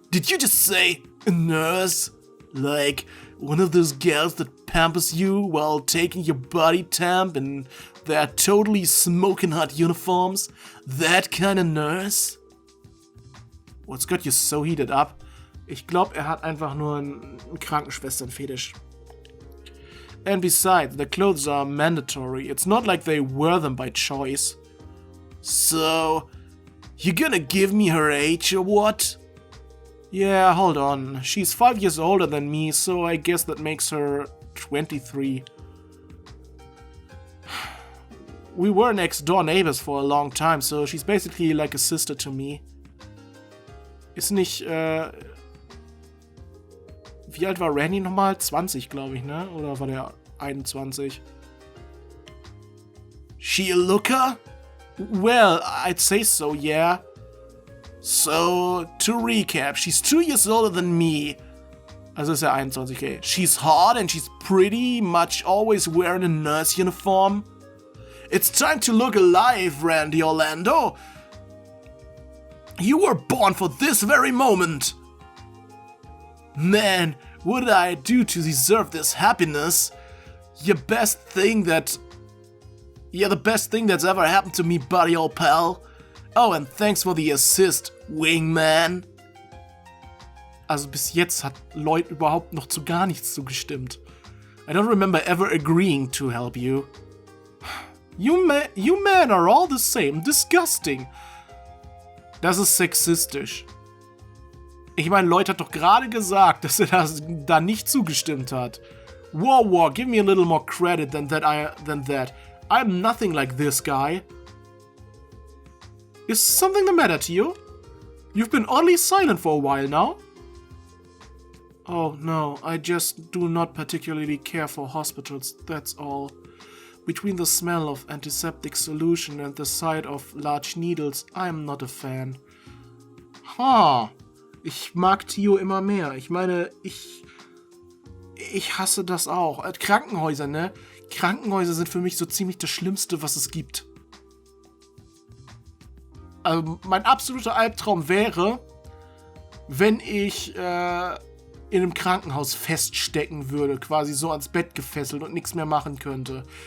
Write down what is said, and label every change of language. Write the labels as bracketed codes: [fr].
[en] Did you just say a nurse? Like one of those gals that pampers you while taking your body temp in their totally smoking hot uniforms? That kind of nurse? What's got you so heated up? [de] Ich glaube, hat einfach nur einen Krankenschwestern-Fetisch. [en] And besides, the clothes are mandatory. It's not like they wear them by choice. So, you gonna give me her age or what? Yeah, hold on. She's 5 years older than me, so I guess that makes her 23. We were next door neighbors for a long time, so she's basically like a sister to me. [de] Ist nicht, wie alt war Randy nochmal? 20, glaube ich, ne? Oder war der 21? [en] She a looker? Well, I'd say so, yeah. So, to recap, she's 2 years older than me. [de] Also ist er 21, okay. [en] She's hot and she's pretty much always wearing a nurse uniform. It's time to look alive, Randy Orlando. You were born for this very moment. Man, what did I do to deserve this happiness? The best thing that's ever happened to me, buddy, old pal. Oh, and thanks for the assist, wingman. [de] Also bis jetzt hat Lloyd überhaupt noch zu gar nichts zugestimmt. [en] I don't remember ever agreeing to help you. You men are all the same. Disgusting. [de] Das ist sexistisch. Ich meine, Lloyd hat doch gerade gesagt, dass er da nicht zugestimmt hat. [en] Whoa, give me a little more credit than that. I'm nothing like this guy. Is something the matter to you? You've been oddly silent for a while now. Oh no, I just do not particularly care for hospitals, that's all. Between the smell of antiseptic solution and the sight of large needles, I'm not a fan. [de] Ich mag Tio immer mehr. Ich meine, ich hasse das auch. Krankenhäuser, ne? Krankenhäuser sind für mich so ziemlich das Schlimmste, was es gibt. Also mein absoluter Albtraum wäre, wenn ich in einem Krankenhaus feststecken würde, quasi so ans Bett gefesselt und nichts mehr machen könnte.